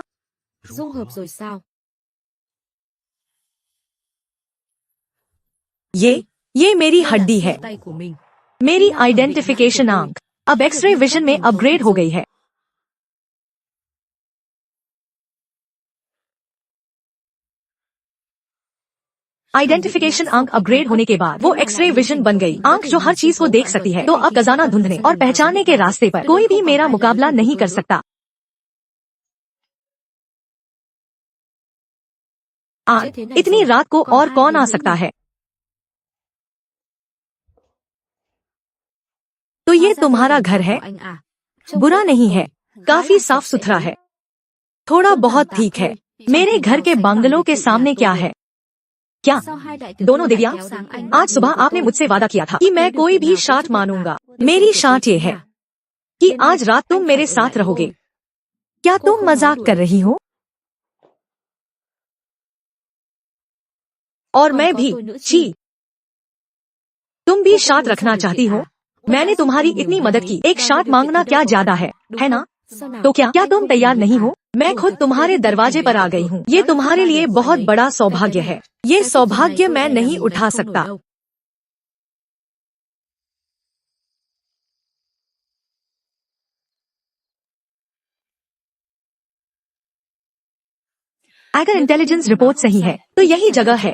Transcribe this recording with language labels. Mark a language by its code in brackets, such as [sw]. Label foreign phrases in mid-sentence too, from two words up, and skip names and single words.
[vi] dung hợp rồi sao? [hi] ये मेरी [vi] Đây là [hi] हड्डी [vi] xương [hi] है। [vi] tay của mình. [hi] मेरी आइडेंटिफिकेशन आंख अब [en] X-ray vision [hi] में अपग्रेड हो गई है। आइडेंटिफिकेशन आंख अपग्रेड होने के बाद वो [en] X-ray vision [hi] बन गई। आंख जो हर चीज को देख सकती है। तो अब खजाना ढूंढने और पहचानने के रास्ते पर कोई भी मेरा मुकाबला नहीं कर सकता। इतनी रात को और कौन आ सकता है? तो ये तुम्हारा घर है? [vi] Anh à. [hi] बुरा नहीं है, काफी साफ सुथरा है। थोड़ा बहुत ठीक है। मेरे घर के बंगलों के सामने क्या है? क्या [vi] Sao hai đại tiểu [hi] दोनों [vi] thư [hi] देवियां? [vi] lại kéo sang anh [hi] आज सुबह [vi] của [hi] आपने [vi] tôi? [hi] मुझसे वादा किया था कि मैं कोई भी शाट मानूंगा। मेरी शाट ये है कि आज रात तुम मेरे साथ रहोगे। क्या तुम मजाक कर रही हो? और मैं भी। छी, तुम भी शाट रखना चाहती हो? मैंने तुम्हारी इतनी मदद की, एक शाट मांगना क्या ज्यादा है ना? [vi] Sao nào? [hi] तो क्या तुम तैयार नहीं हो? मैं खुद तुम्हारे दरवाजे पर आ गई हूँ। ये तुम्हारे लिए बहुत बड़ा सौभाग्य है। ये सौभाग्य मैं नहीं उठा सकता। अगर [en] intelligence report [hi] सही है तो यही जगह है।